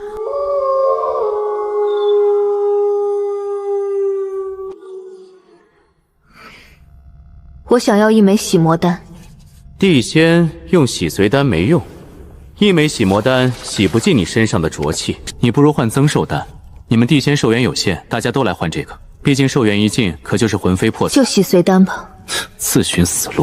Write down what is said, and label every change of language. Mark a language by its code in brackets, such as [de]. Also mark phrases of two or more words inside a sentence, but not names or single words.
[zh] 我想要一枚洗魔丹。地仙用洗髓丹沒用，一枚洗魔丹洗不盡你身上的濁氣，你不如換增壽丹。你們地仙壽元有限，大家都來換這個，畢竟壽元一盡，可就是魂飛魄散。就洗髓丹吧。自尋死路。